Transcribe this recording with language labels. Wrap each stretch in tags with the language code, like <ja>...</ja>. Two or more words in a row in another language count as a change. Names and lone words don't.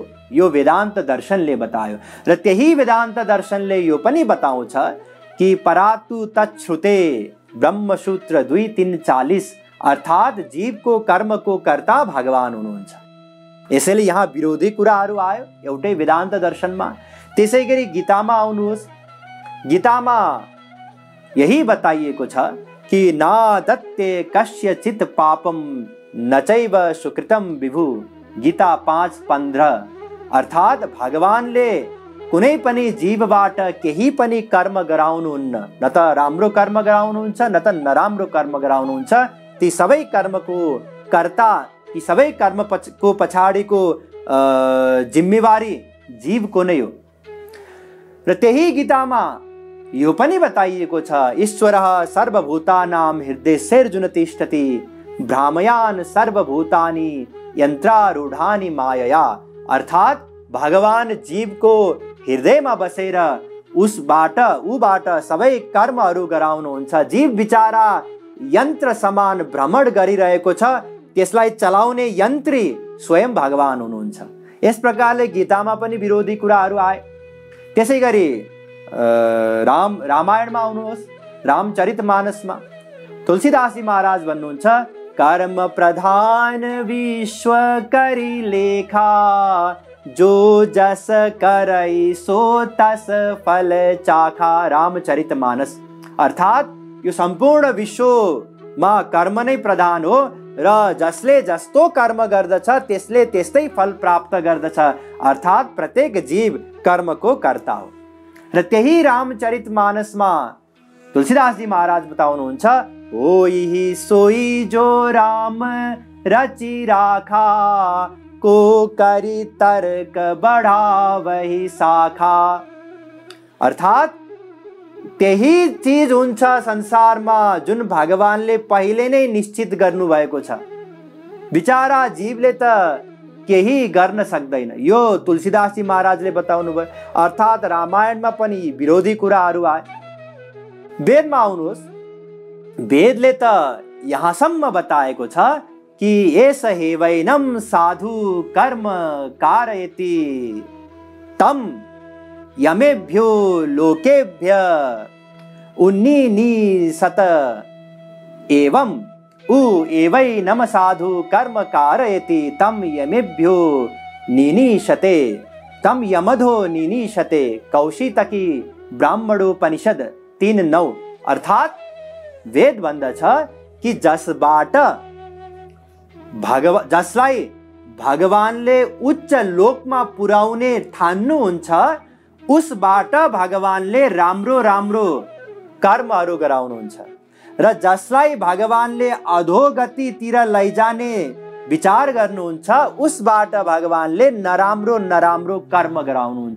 <ne>यो वेदान्त दर्शनले बतायो र त्यही वेदान्त दर्शनले यो पनि बताउँछ कि</ne> <sa>परातु तच्छ्रुते,</sa> <ne>ब्रह्मसूत्र 2:3-40, अर्थात जीवको कर्मको कर्ता भगवान हुनुहुन्छ। यसैले यहाँ विरोधी कुराहरू आयो एउटै वेदान्त दर्शनमा। त्यसैगरी गीतामा आउनुहोस्। गीतामा यही बताइएको छ कि</ne> <sa>न दत्ते कस्यचित् पापम न चैव सुकृतम विभु,</sa> <ne>गीता 5:15, अर्थात भगवानले कुनै पनि जीवबाट केही पनि कर्म गराउनुहुन्न, न त राम्रो कर्म गराउनुहुन्छ न त नराम्रो कर्म गराउनुहुन्छ। ती सबै कर्मको कर्ता, ती सबै कर्मको पछाडिको जिम्मेवारी जीवको नै हो। र त्यही गीतामा यो पनि बताइएको छ</ne> <sa>ईश्वरः सर्वभूतानां हृदयेर्जुन तिष्ठति, भ्रामयान सर्वभूतानि यन्त्रारूढानि मायया,</sa> <ne>अर्थात भगवान जीवको हृदयमा बसेर उबाट सबै कर्महरू गराउनुहुन्छ। जीव बिचारा यन्त्र समान भ्रमण गरिरहेको छ, त्यसलाई चलाउने यन्त्री स्वयं भगवान हुनुहुन्छ। यस प्रकारले गीतामा पनि विरोधी कुराहरू आए। त्यसैगरी रामायणमा आउनुहोस्। रामचरितमानसमा तुलसीदासजी महाराज भन्नुहुन्छ</ne> <awa>कर्म प्रधान विश्व करी लेखा, जो जस करई सो तस फल चाखा।</awa> <ne>रामचरितमानस। अर्थात यो सम्पूर्ण विश्वमा कर्म नै प्रधान हो र जसले जस्तो कर्म गर्दछ त्यसले त्यस्तै फल प्राप्त गर्दछ। अर्थात प्रत्येक जीव कर्मको कर्ता हो। र त्यही रामचरितमानसमा तुलसीदास जी महाराज बताउनुहुन्छ,</ne> <awa>होई सोई जो राम रचि राखा, को करी तर्क बढावहि शाखा।</awa> <ne>अर्थात त्यही चीज हुन्छ संसारमा जुन भगवानले पहिले नै निश्चित गर्नु भएको छ। बिचारा जीवले त केही गर्न सक्दैन। यो तुलसीदास जी महाराजले बताउनु भयो। अर्थात रामायणमा पनि विरोधी कुराहरू आए। वेदमा आउनुहोस्, वेदले त यहाँसम्म बताएको छ कि</ne> <sa>एष हेवैनं साधु कर्म कारयति तम यमेभ्यो लोकेभ्य उन्नीनीशत एवं उ एवैनं साधु कर्म कारयति तम यमेभ्यो निनीशते तम यमधो निनीशते।</sa> <ne>कौशितकी ब्राह्मणोपनिषद 3:9। अर्थात वेद भन्दछ कि जसबाट जसलाई भगवानले उच्च लोकमा पुर्याउने ठान्नुहुन्छ उसबाट भगवानले राम्रो राम्रो कर्महरू गराउनुहुन्छ र जसलाई भगवानले अधोगतितिर लैजाने विचार गर्नुहुन्छ उसबाट भगवानले नराम्रो नराम्रो कर्म गराउनुहुन्छ।</ne>